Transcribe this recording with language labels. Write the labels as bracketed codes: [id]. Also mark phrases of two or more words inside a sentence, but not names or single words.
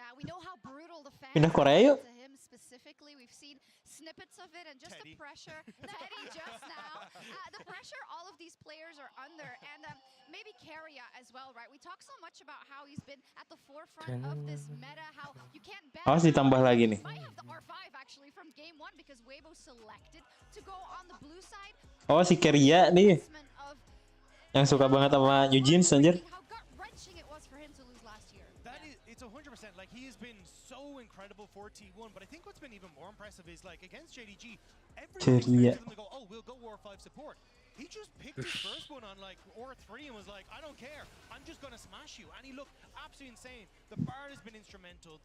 [en] Yeah, we know how brutal the fans [id] Pindah [en] are [id] Korea yuk. [en] to him specifically. We've seen snippets of it and just the pressure. Teddy just now. The pressure all of these players are under. And maybe Keria as well, right? We talk so much about how he's been at the forefront of this meta, how you can't ban [id] Awas ditambah lagi nih. [en] might have the R5 actually from game 1 because Weibo selected to go on the blue side. [id] Oh, si Keria nih. Yang suka banget sama New Jeans anjir. [en] How gut-wrenching it was for him to lose last year. That is, it's 100%. Like, he has been so incredible for T1, but I think what's been even more impressive is, like, against JDG, everyone expected them to go, oh, we'll go War 5 support. He just picked his first one on, like, War 3 and was like, I don't care. I'm just going to smash you. And he looked absolutely insane. The Bard has been instrumental.